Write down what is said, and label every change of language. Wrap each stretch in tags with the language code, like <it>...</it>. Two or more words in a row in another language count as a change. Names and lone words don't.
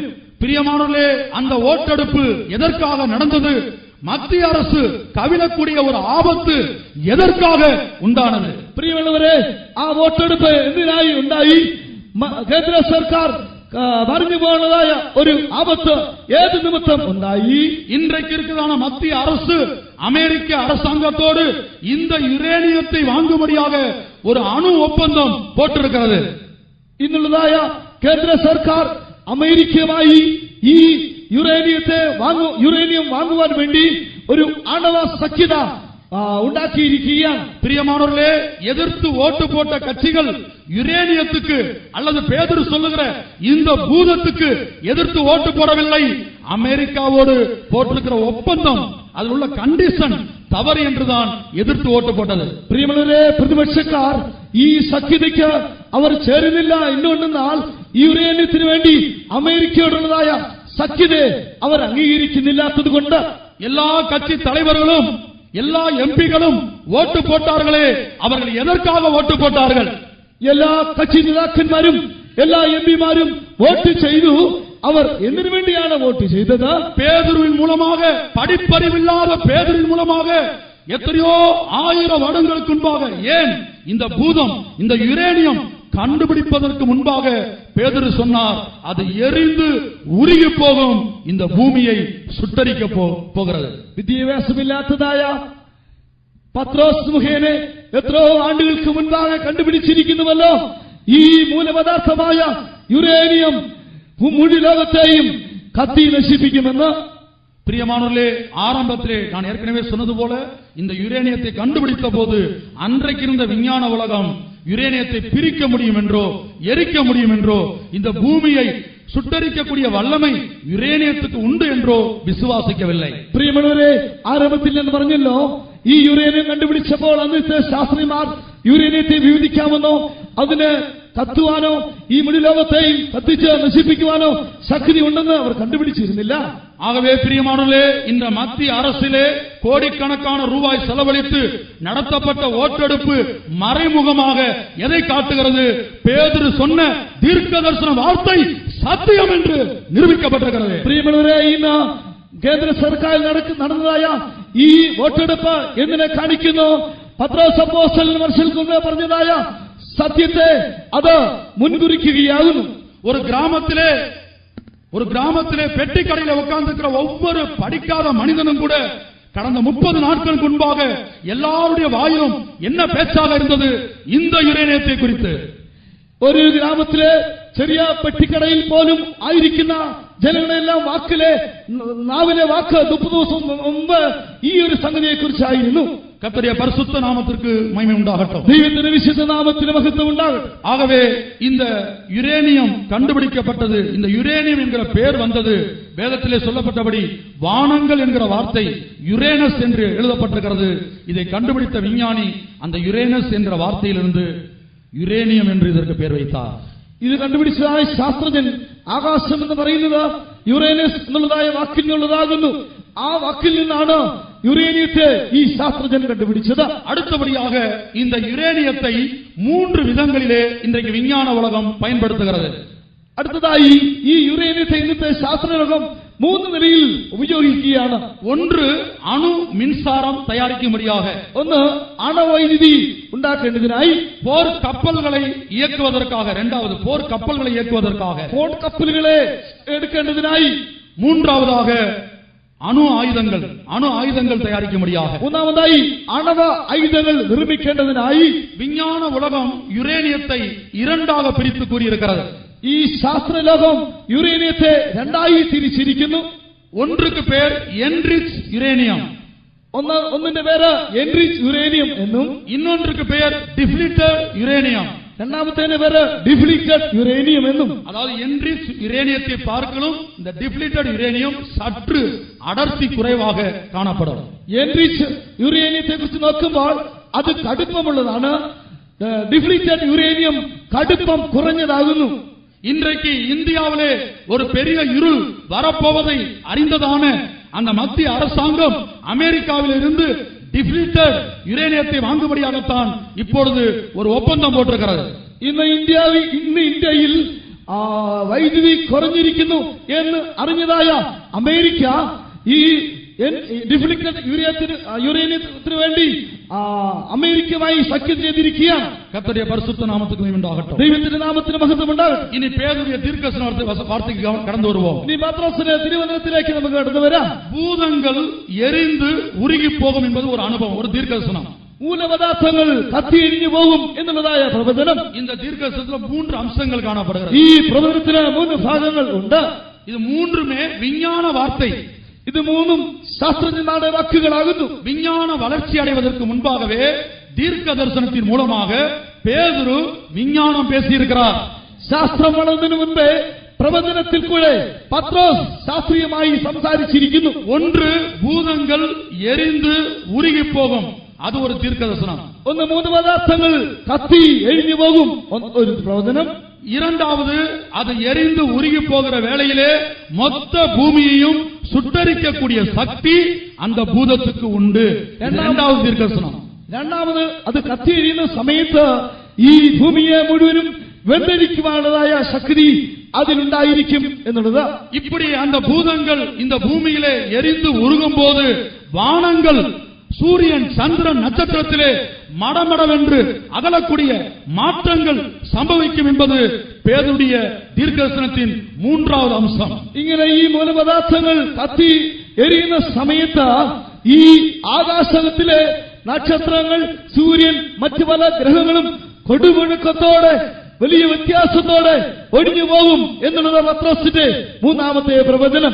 <ta>பிரியமானவர்களே, அந்த ஓட்டெடுப்பு எதற்காக நடந்தது? மத்திய அரசு கவிழக்கூடிய ஒரு ஆபத்து எதற்காக உண்டானது?</ta> <ml>പ്രിയമുള്ളവരെ, ആ വോട്ടെടുപ്പ് എന്തിനായി ഉണ്ടായി? കേന്ദ്ര സർക്കാർ പറഞ്ഞു പോകുന്നതായ ഒരു ആപത്ത് ഏത് നിമിത്തം ഉണ്ടായി?</ml> <ta>இன்றைக்கு இருக்கிறதான மத்திய அரசு அமெரிக்க அரசாங்கத்தோடு இந்த யுரேனியத்தை வாங்கும்படியாக ஒரு அணு ஒப்பந்தம் போட்டிருக்கிறது.</ta> <ml>ഇന്നുള്ളതായ കേന്ദ്ര സർക്കാർ അമേരിക്കയുമായി ഈ യുറേനിയം വാങ്ങുവാൻ വേണ്ടി ഒരു ആണവ സഖ്യത ഉണ്ടാക്കിയിരിക്കുകയാണ്.</ml> <ta>பிரியமானவர்களே, எதிர்த்து ஓட்டு போட்ட கட்சிகள் யுரேனியத்துக்கு அல்லது பேதுரு சொல்லுகிற இந்த பூதத்துக்கு எதிர்த்து ஓட்டு போடவில்லை. அமெரிக்காவோடு போட்டிருக்கிற ஒப்பந்தம், அதில் உள்ள கண்டிஷன் தவறு என்றுதான் எதிர்த்து ஓட்டு போட்டது.</ta> <ml>പ്രിയമുള്ളവരെ, പ്രതിപക്ഷക്കാർ ഈ സഖ്യതയ്ക്ക് അവർ ചേരുന്നില്ല. എന്തുകൊണ്ടെന്നാൽ ഈ യുറേനിയത്തിന് വേണ്ടി അമേരിക്കയോടുള്ളതായ സഖ്യതയെ അവർ അംഗീകരിക്കുന്നില്ലാത്തത് കൊണ്ട്</ml> <ta>எல்லா கட்சி தலைவர்களும் எல்லா எம்பிகளும் ஓட்டு போட்டார்களே, அவர்கள் எதற்காக ஓட்டு போட்டார்கள்?</ta> <ml>എല്ലാ കക്ഷി നേതാക്കന്മാരും എല്ലാ എംപിമാരും വോട്ട് ചെയ്തു. അവർ എന്തിനു വേണ്ടിയാണ് വോട്ട് ചെയ്തത്?</ml> <ta>பேதுருவின் மூலமாக, படிப்பறிவில்லாத பேதுருவின் மூலமாக எத்தனையோ ஆயிரம் வருடங்களுக்கு முன்பாக, ஏன் இந்த பூதம், இந்த யுரேனியம் கண்டுபிடிப்பதற்கு முன்பாக பேதுரு சொன்னார், அது எரிந்து உருகி போகும், இந்த பூமியை சுட்டரிக்க போகிறது.</ta> <ml>വിദ്യാഭ്യാസമില്ലാത്തതായ പത്രോസ് മുഖേന എത്രയോ ആണ്ടുകൾക്ക് മുൻപാകെ കണ്ടുപിടിച്ചിരിക്കുന്നുവല്ലോ ഈ മൂലപദാർത്ഥമായ യുറേനിയം മുഴു ലോകത്തെയും കത്തി നശിപ്പിക്കുമെന്ന്.</ml> <ta>பிரியமானவர்களே, ஆரம்பத்திலே நான் ஏற்கனவே சொன்னது போல இந்த யுரேனியத்தை கண்டுபிடித்த போது அன்றைக்கு இருந்த விஞ்ஞான உலகம் யுரேனியத்தை பிரிக்க முடியும் என்றோ எரிக்க முடியும் என்றோ இந்த பூமியை சுட்டரிக்கக்கூடிய வல்லமை யுரேனியத்துக்கு உண்டு என்றோ விசுவாசிக்கவில்லை.</ta> <ml>പ്രിയമുള്ളവരെ, ആരംഭത്തിൽ ഞാൻ പറഞ്ഞല്ലോ ഈ യുറേനിയം കണ്ടുപിടിച്ചപ്പോൾ അന്നത്തെ ശാസ്ത്രിമാർ യുറേനിയത്തെ വിഭജിക്കാമെന്നോ അതിന് കത്തുവാനോ ഈ മുഴു ലോകത്തെയും കത്തിച്ച് നശിപ്പിക്കുവാനോ ശക്തി ഉണ്ടെന്ന് അവർ കണ്ടുപിടിച്ചിരുന്നില്ല.</ml> <ta>ஆகவே பிரியமானவர்களே, இந்த மத்திய அரசிலே கோடிக்கணக்கான ரூபாய் செலவழித்து நடத்தப்பட்ட ஓட்டெடுப்பு மறைமுகமாக எதை காட்டுகிறது? பேதுரு சொன்ன தீர்க்கதரிசன வார்த்தை சத்தியம் என்று நிரூபிக்கப்பட்டிருக்கிறது.</ta> <ml>പ്രിയമുള്ളവരെ, ഇന്ന് കേന്ദ്ര സർക്കാരിൽ നടന്നതായ ഈ വോട്ടെടുപ്പ് എന്തിനെ കാണിക്കുന്നു? പത്രോസ് അപ്പോസ്തലൻ വർഷങ്ങൾക്ക് മുമ്പേ പറഞ്ഞതായ സത്യത്തെ അത് മുൻകുറിക്കുകയാകുന്നു.</ml> <ta>ஒரு கிராமத்திலே பெட்டி கடையில உட்கார்ந்திருக்கிற ஒவ்வொரு படிக்காத மனிதனும் கூட கடந்த 30 நாட்களுக்கு முன்பாக எல்லாருடைய வாயிலும் என்ன பேச்சாக இருந்தது? இந்த யுரேனியத்தை குறித்து.</ta> <ml>ഒരു ഗ്രാമത്തിലെ ചെറിയ പെട്ടിക്കടയിൽ പോലും ആയിരിക്കുന്ന ജനങ്ങളെല്ലാം നാവിലെ വാക്ക് 30 ദിവസം മുമ്പ് ഈ ഒരു സംഗതിയെ കുറിച്ചായിരുന്നു.</ml> <ta>கர்த்தருடைய பரிசுத்த நாமத்திற்கு மகிமை உண்டாகட்டும்.</ta> <ml>ദൈവത്തിന്റെ വിശുദ്ധ നാമത്തിന് മഹത്വം ഉണ്ടാകട്ടെ.</ml> <ta>ஆகவே இந்த யுரேனியம் கண்டுபிடிக்கப்பட்டது, இந்த யுரேனியம் என்கிற பெயர் வந்தது வேதத்திலே சொல்லப்பட்டபடி வானங்கள் என்கிற வார்த்தை யுரேனஸ் என்று எழுதப்பட்டிருக்கிறது. இதை கண்டுபிடித்த விஞ்ஞானி அந்த யுரேனஸ் என்ற வார்த்தையிலிருந்து யுரேனியம் என்று இதற்கு பெயர் வைத்தார்.</ta> <ml>ഇത് കണ്ടുപിടിച്ചതായ ശാസ്ത്രജ്ഞൻ ആകാശം എന്ന് പറയുന്നത് യുറേനസ് എന്നുള്ളതായ വാക്കിൽ നിന്നുള്ളതാകുന്നു. ആ വാക്കിൽ നിന്നാണ് യുറേനിയത്തെ ഈ ശാസ്ത്രജ്ഞൻ കണ്ടുപിടിച്ചത്.</ml> <ta>அடுத்தபடியாக இந்த யுரேனியத்தை 3 விதங்களிலே இன்றைக்கு விஞ்ஞான உலகம் பயன்படுத்துகிறது.</ta> <ml>അടുത്തതായി ഈ യുറേനിയത്തെ ഇന്നത്തെ ശാസ്ത്രലോകം 3 നിലയിൽ ഉപയോഗിക്കുകയാണ്.</ml> <ta>ஒன்று அணு மின்சாரம் தயாரிக்கும்படியாக,</ta> <ml>ഒന്ന് അണുവൈദ്യുതി ഉണ്ടാക്കേണ്ടതിനായി,</ml> <ta>போர் கப்பல்களை இயக்குவதற்காக, இரண்டாவது போர் கப்பல்களை இயக்குவதற்காக,</ta> <ml>പോർ കപ്പലുകളെ എടുക്കേണ്ടതിനായി,</ml> <ta>மூன்றாவதாக அணு ஆயுதங்கள் தயாரிக்கும்படியாக,</ta> <ml>മൂന്നാമതായി അണവ ആയുധങ്ങൾ നിർമ്മിക്കേണ്ടതിനായി.</ml> <ta>விஞ்ஞான உலகம் யுரேனியத்தை 2ஆக பிரித்து கூறியிருக்கிறது.</ta> <ml>ഈ ശാസ്ത്രലോകം യുറേനിയത്തെ 2ആയി തിരിച്ചിരിക്കുന്നു.</ml> <ta>ஒன்றுக்கு பேர்</ta> <en>enrich uranium,</en> <ml>ഒന്നിന്റെ പേര്</ml> <en>enrich uranium</en> <ml>എന്നും,</ml> <ta>இன்னொன்றுக்கு பேர்</ta> <en>depleted uranium,</en> <ml>രണ്ടാമത്തേന്റെ പേര്</ml> <en>depleted uranium</en> <ml>എന്നും.</ml> <ta>அதாவது என்ரிச் யுரேனியத்தை பார்க்கலும் இந்த</ta> <en>depleted uranium</en> <ta>சற்று அடர்த்தி குறைவாக காணப்படும்.</ta> <ml>എൻറിച്ച് യുറേനിയത്തെ കുറിച്ച് നോക്കുമ്പോൾ അത് കടുപ്പമുള്ളതാണ്.</ml> <en>depleted uranium</en> <ml>കടുപ്പം കുറഞ്ഞതാകുന്നു.</ml> <ta>இன்றைக்கு இந்தியாவிலே ஒரு பெரிய இருள் வரப்போவதை அறிந்ததான அந்த மத்திய அரசாங்கம் அமெரிக்காவில் இருந்து டிப்ளீட்டட் யுரேனியத்தை வாங்கும்படியாகத்தான் இப்பொழுது ஒரு ஒப்பந்தம் போட்டிருக்கிறது.</ta> <ml>ഇന്ന് ഇന്ത്യയിൽ വൈദ്യുതി കുറഞ്ഞിരിക്കുന്നു എന്ന് അറിഞ്ഞതായ അമേരിക്ക ഈ ഡിപ്ലീറ്റഡ് യുറേനിയത്തിന് വേണ്ടി അമേരിക്കയുമായി സഖ്യം ചെയ്തിരിക്കുകയാണ്.</ml> <ta>கர்த்தருடைய பரிசுத்த நாமத்துக்கு மகிமை உண்டாகட்டும்.</ta> <ml>ദൈവത്തിന്റെ നാമത്തിന് മഹത്വം ഉണ്ടാകട്ടെ.</ml> <ta>இனி பேதுருவிய தீர்க்கதரிசன வார்த்தைக்கு கடந்து வருவோம்.</ta> <ml>ഇനി പത്രോസിന്റെ തിരുവചനത്തിലേക്ക് നമുക്ക് കടന്നു വരാം.</ml> <ta>பூதங்கள் எரிந்து உருகி போகும் என்பது ஒரு அனுபவம், ஒரு தீர்க்கதரிசனம்.</ta> <ml>മൂലപദാർത്ഥങ്ങൾ കത്തിയെരിഞ്ഞു പോകും എന്നുള്ളതായ പ്രവചനം.</ml> <ta>இந்த தீர்க்கதரிசனத்தில் 3 அம்சங்கள் காணப்படுகிறது.</ta> <ml>ഈ പ്രവചനത്തിന് 3 ഭാഗങ്ങൾ ഉണ്ട്.</ml> <ta>இது மூன்றுமே விஞ்ஞான வார்த்தை.</ta> <ml>ഇത് 3ഉം ശാസ്ത്രജ്ഞന്മാരുടെ വാക്കുകളാകുന്നു.</ml> <ta>விஞ்ஞான வளர்ச்சி அடைவதற்கு முன்பாகவே தீர்க்க தரிசனத்தின் மூலமாக பேதுரு விஞ்ஞானம் பேசியிருக்கிறார்.</ta> <ml>ശാസ്ത്രം വളർന്നതിന് മുൻപേ പ്രവചനത്തിൽ കൂടെ പത്രോസ് ശാസ്ത്രീയമായി സംസാരിച്ചിരിക്കുന്നു.</ml> <ta>ஒன்று பூதங்கள் எரிந்து உருகி போகும், அது ஒரு தீர்க்க தரிசனம்.</ta> <ml>ഒന്ന് 3 പദാർത്ഥങ്ങൾ കത്തി എരിഞ്ഞു പോകും, ഒരു പ്രവചനം.</ml> <ta>இரண்டாவது, அது எரிந்து உருகி போகிற வேளையிலே மொத்த பூமியையும் சுட்டரிக்கக்கூடிய சக்தி அந்த பூதத்துக்கு உண்டு. இரண்டாவது தீர்க்கதரிசனம்.</ta> <ml>രണ്ടാമത് അത് കത്തിയെരിയുന്ന സമയത്ത് ഈ ഭൂമിയെ മുഴുവനും വെന്തരിക്കുവാനുള്ളതായ ശക്തി അതിലുണ്ടായിരിക്കും എന്നുള്ളത്.</ml> <ta>இப்படி அந்த பூதங்கள் இந்த பூமியிலே எரிந்து உருகும் போது வானங்கள், சூரியன், சந்திரன், நட்சத்திரத்திலே மடமடவென்று அகலக்கூடிய மாற்றங்கள் சம்பவிக்கும் என்பது பேதுடைய தீர்க்கதரிசனத்தின் மூன்றாவது அம்சம்.</ta> <ml>ഇങ്ങനെ ഈ മൂലപദാർത്ഥങ്ങൾ കത്തി എരിയുന്ന സമയത്ത് ഈ ആകാശത്തിലെ നക്ഷത്രങ്ങൾ, സൂര്യൻ, മറ്റു പല ഗ്രഹങ്ങളും കൊടുമുഴക്കത്തോടെ വലിയ വ്യത്യാസത്തോടെ ഒഴിഞ്ഞു പോകും എന്നുള്ളത് പത്രോസിന്റെ മൂന്നാമത്തെ പ്രവചനം.</ml>